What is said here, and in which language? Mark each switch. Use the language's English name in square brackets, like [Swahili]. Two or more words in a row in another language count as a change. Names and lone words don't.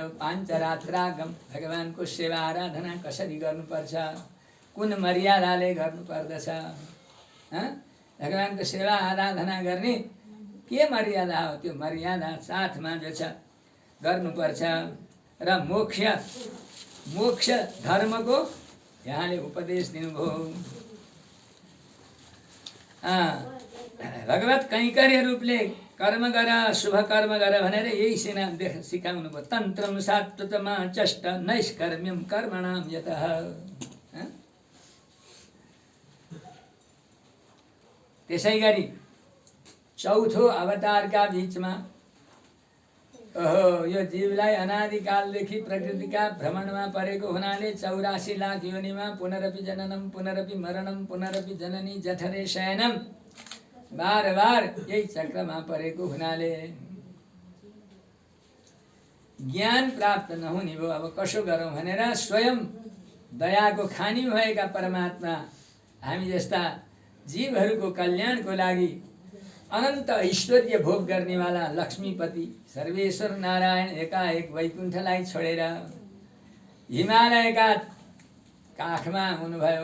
[Nepali] पाञ्चरात्रागम भगवानको सेवा आराधना कसरी गर्नुपर्छ, कुन मर्यादाले गर्नुपर्दछ, भगवानको सेवा आराधना गर्ने के मर्यादा हो, त्यो मर्यादा साथमा जो छ गर्नुपर्छ। र मोक्ष धर्मको यहाँले उपदेश दिनुभयो। भगवत कैंकर्य रूपले कर्म गर, शुभ कर्म गर भनेर यही सिकाउनु भयो। [Sanskrit] तन्त्रम सात्वतमा चष्ट नैष्कर्म्यम कर्मणाम यतः। [Nepali] त्यसै गरी चौथो अवतारका बीचमा यो जीवलाई अनादिकालदेखि प्रकृतिका भ्रमणमा परेको हुनाले 84 लाख योनिमा [Sanskrit] पुनरपि जननम पुनरपि मरणम पुनरपि जननी जठरे शयनम [Nepali] बार बार यही चक्रमा परेको हुनाले ज्ञान प्राप्त नहुने भयो। अब कसो गरौँ भनेर स्वयं दयाको खानी भएका परमात्मा हामी जस्ता जीवहरूको कल्याणको लागि अनन्त ऐश्वर्य भोग गर्नेवाला लक्ष्मीपति सर्वेश्वर नारायण एकाएक वैकुण्ठलाई छोडेर हिमालयका काखमा हुनुभयो।